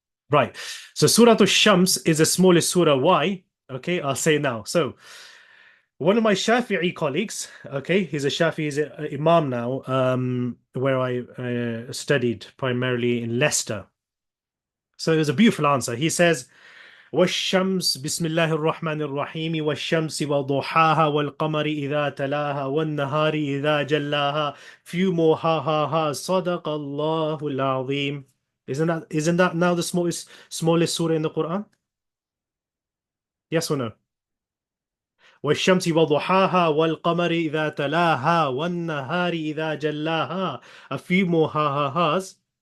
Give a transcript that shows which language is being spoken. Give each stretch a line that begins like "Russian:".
English: Right. So Surah Al-Shams is the smallest surah. Why? Okay, I'll say now. So one of my Shafi'i colleagues, okay, he's a Shafi'i, he's a Imam now, where I studied primarily in Leicester. So there's a beautiful answer. He says,
Arabic: والشمس بسم الله الرحمن الرحيم والشمس وضحاها والقمر إذا تلاها والنهار إذا جلاها
English: few more ha
Arabic: صدق الله العظيم.
English: Isn't that now the smallest surah in the Quran? Yes or no?
Arabic: والشمس وضحاها والقمر إذا تلاها والنهار إذا جلاها
English: a few more ha's.